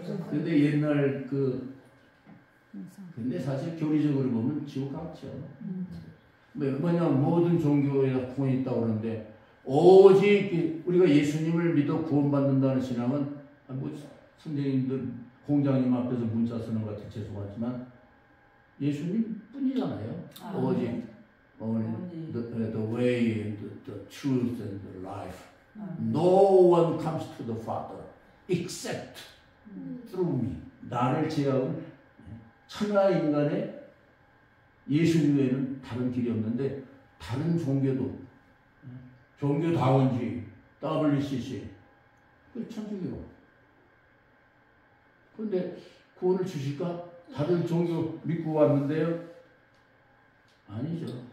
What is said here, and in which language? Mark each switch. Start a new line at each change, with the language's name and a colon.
Korean: 근데 옛날 근데 사실 교리적으로 보면 지옥 같죠. 뭐냐면 모든 종교에 구원이 있다고 그러는데 오직 우리가 예수님을 믿어 구원받는다는 신앙은 뭐 선생님들 공장님 앞에서 문자 쓰는 것 같아 죄송하지만 예수님 뿐이잖아요. 오직
English: the way and the truth and the life. No one comes to the Father except through me.
Korean: 나를 제외하고는 천하 인간의 예수 외에는 다른 길이 없는데 다른 종교도 종교다원주의, WCC, 그 천주교. 그런데 구원을 주실까? 다른 종교 믿고 왔는데요? 아니죠.